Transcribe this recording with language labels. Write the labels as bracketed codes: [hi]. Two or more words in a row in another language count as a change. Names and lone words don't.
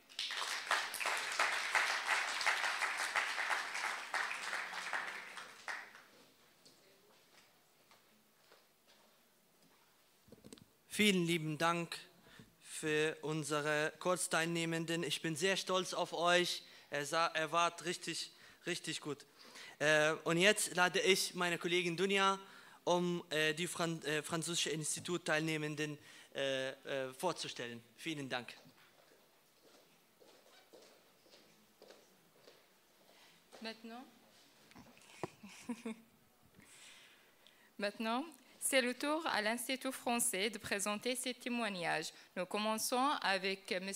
[de] Vielen lieben Dank für unsere Kurzteilnehmenden. Ich bin sehr stolz auf euch. Er war richtig, richtig gut. Und jetzt lade ich meine Kollegin Dunja, um die französische Institut-Teilnehmenden vorzustellen. Vielen Dank. [fr] Maintenant, c'est le tour à l'Institut français de présenter ses témoignages. Nous commençons avec M.